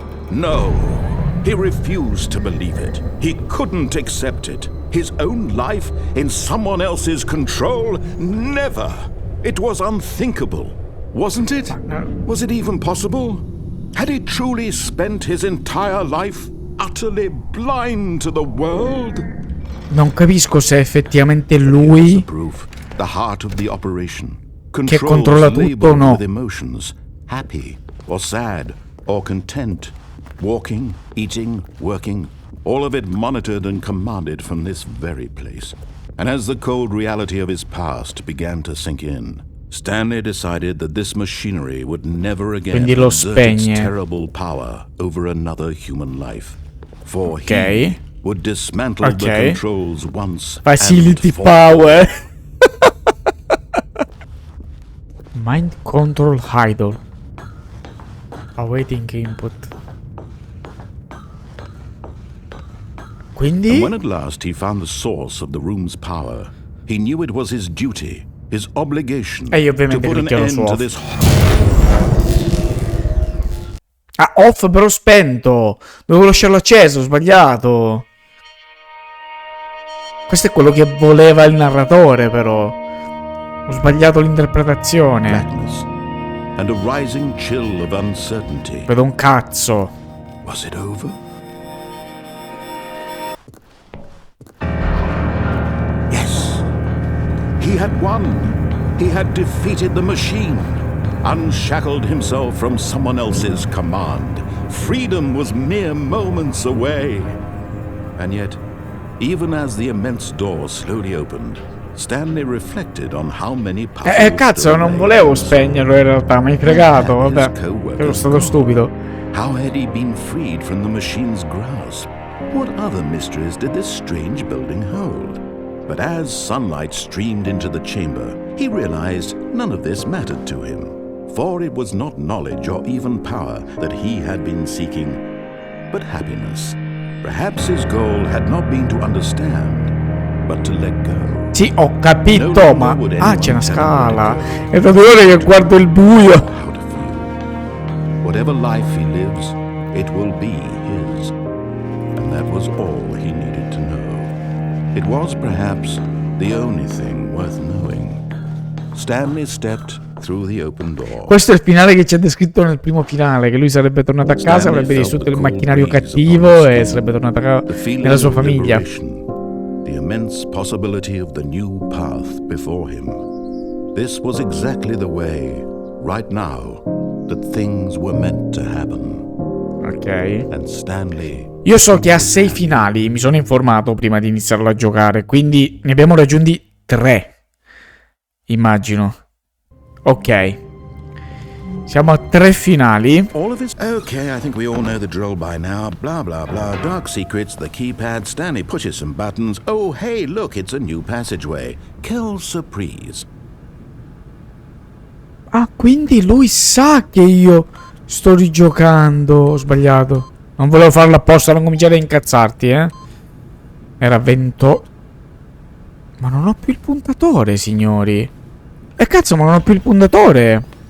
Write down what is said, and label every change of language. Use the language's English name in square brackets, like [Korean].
[English] No, he refused to believe it. He couldn't accept it. His own life in someone else's control? Never! It was unthinkable, wasn't it? Was it even possible? Had he truly spent his entire life utterly blind to the world? [Italian] Non capisco se effettivamente lui [English] the heart of the operation, [Italian] che controlla tutto o no. [English] with emotions, happy or sad or content, walking, eating, working, all of it monitored and commanded from this very place. And as the cold reality of his past began to sink in, Stanley decided that this machinery would never again exert its terrible power over another human life. For he would dismantle the controls once Facility and for power. Mind control idle. Awaiting input. [Italian] Quindi? [English] And when at last he found the source of the room's power, he knew it was his duty, his obligation, to put an end to this. [Italian] Ah, off però spento. Dovevo lasciarlo acceso, ho sbagliato. Questo è quello che voleva il narratore, però. Ho sbagliato l'interpretazione. [English] Blackness and a rising chill of uncertainty. [Italian] Vedo un cazzo. [English] Was it over? He had won. He had defeated the machine, unshackled himself from someone else's command. Freedom was mere moments away. And yet, even as the immense door slowly opened, Stanley reflected on how many [Italian] cazzo, non volevo spegnerlo in realtà, mi hai fregato, vabbè. Ero stato stupido. [English] How had he been freed from the machine's grasp? What other mysteries did this strange building hold? But as sunlight streamed into the chamber, he realized none of this mattered to him, for it was not knowledge or even power that he had been seeking, but happiness. Perhaps his goal had not been to understand, but to let go. [Italian] Sì, ho capito, ma... Ah, c'è una scala. È da 2 ore che guardo il buio. [English] Whatever life he lives, it will be his. And that was all he needed to know. It was perhaps the only thing worth knowing. Stanley stepped through the open door. [Italian] Questo è il finale che c'è descritto nel primo finale, che lui sarebbe tornato a casa, avrebbe distrutto il macchinario cattivo e sarebbe tornato nella sua famiglia. [English] The immense possibility of the new path before him. This was exactly the way, right now, that things were meant to happen. Ok. And Stanley... [Italian] Io so che ha 6 finali, mi sono informato prima di iniziarlo a giocare, quindi ne abbiamo raggiunti 3. Immagino. Ok. Siamo a 3 finali. [English] Okay, I think we all know the drill by now. Blah, blah, blah. Dark secrets, the keypad. Stanley pushes some buttons. Oh, hey, look, it's a new passageway. [French] Quelle surprise. [Italian] Ah, quindi lui sa che io sto rigiocando. Ho sbagliato. Non volevo farlo apposta, non cominciare a incazzarti, Era 28. Ma non ho più il puntatore, signori. Cazzo, ma non ho più il puntatore.